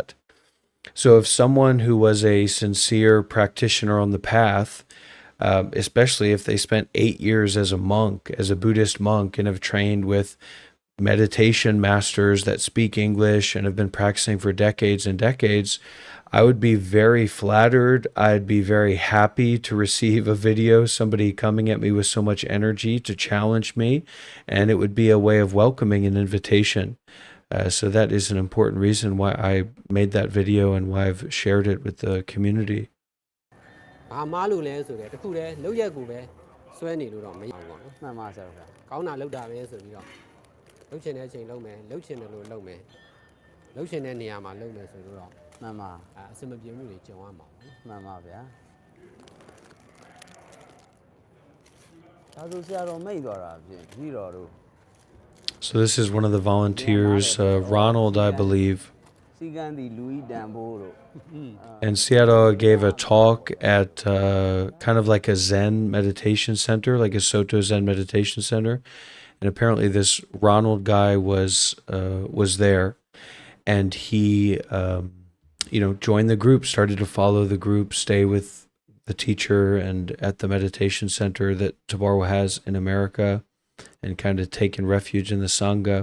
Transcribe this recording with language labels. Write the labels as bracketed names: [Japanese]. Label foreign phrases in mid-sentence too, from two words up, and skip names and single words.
[English] So if someone who was a sincere practitioner on the path, especially if they spent 8 years as a monk, as a Buddhist monk, and have trained with meditation masters that speak English and have been practicing for decades and decades, I would be very flattered. I'd be very happy to receive a video, somebody coming at me with so much energy to challenge me, and it would be a way of welcoming an invitation. So that is an important reason why I made that video and why I've shared it with the community. [Burmese] ဘာမှလို့လဲဆိုတော့တခုတည်းလောက်ရက်ကိုပဲစွဲနေလို့တော့မရဘူးပေါ့နော် မှန်ပါဆရာဗျာ ကောင်းတာလောက်တာပဲဆိုပြီးတော့လုပ်ချင်တဲ့အချိန်လုပ်မယ်လုပ်ချင်တယ်လို့လုပ်မယ်လုပ်ချင်တဲ့နေရာမှာလုပ်မယ်ဆိုတော့ မှန်ပါ အစမပြေမှုတွေကြုံရမှာပေါ့ မှန်ပါဗျာဒါဆိုဆရာတော်မိတ်သွားတာဖြင့်ပြီးတော်တို့ [English] So this is one of the volunteers, Ronald, I believe. [Burmese] စီကံဒီလူဤတန်ဖိုးတို့ [English] And Sayadaw gave a talk at kind of like a Zen meditation center, like a Soto Zen meditation center. And apparently this Ronald guy was there. And he, joined the group, started to follow the group, stay with the teacher and at the meditation center that Tabarwa has in America, and kind of taken refuge in the Sangha.